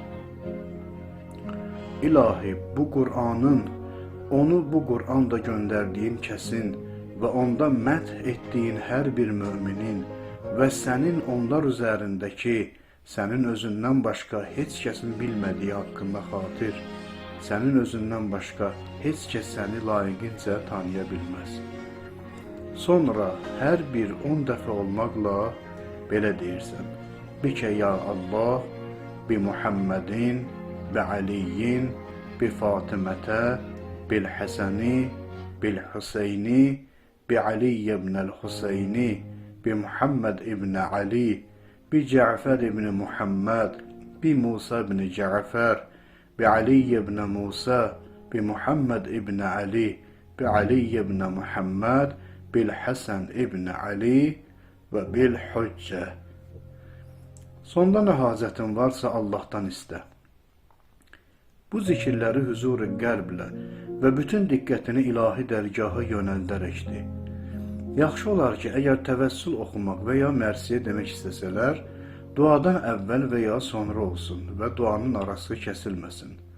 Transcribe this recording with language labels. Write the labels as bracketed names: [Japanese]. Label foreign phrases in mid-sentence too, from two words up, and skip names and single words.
[Azerbaijani] İlahi, bu Qur'anın, onu bu Qur'anda göndərdiyim kəsin və onda məth etdiyin hər bir müminin və sənin onlar üzərindəki, sənin özündən başqa heç kəsin bilmədiyi haqqında xatir, sənin özündən başqa heç kəs səni layiqincə tanıya bilməz. Sonra hər bir 10 dəfə olmaqla belə deyirsən. [Arabic] بك يا الله بمحمد بعلي بفاطمة بالحسن بالحسين بعلي بن الحسين بمحمد بن علي بجعفر بن محمد بموسى بن جعفر بعلي بن موسى بمحمد بن علي بعلي بن محمد بالحسن بن علي وبالحجة. [Azerbaijani] Sonda nə hacətin varsa Allahdan istə. Bu zikirləri huzur-u qəlblə və bütün diqqətini ilahi dərgaha yönəldərəkdir. Yaxşı olar ki, əgər təvəssül oxumaq və ya mərsiyə demək istəsələr, duadan əvvəl və ya sonra olsun və duanın arası kəsilməsin.